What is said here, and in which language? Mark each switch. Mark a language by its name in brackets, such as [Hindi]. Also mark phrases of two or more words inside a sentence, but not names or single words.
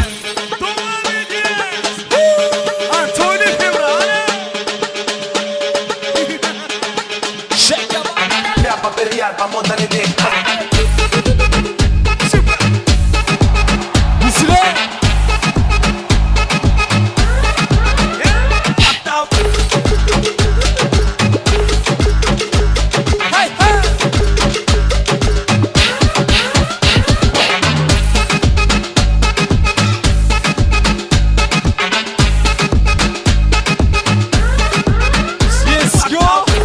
[Turkish] Devam ediyoruz. Antonio Hemrajan. [Spanish] Ya pa' pelear, vamos a darle de. [Turkish] Yüzüne. Hey hey. [English] Let's go.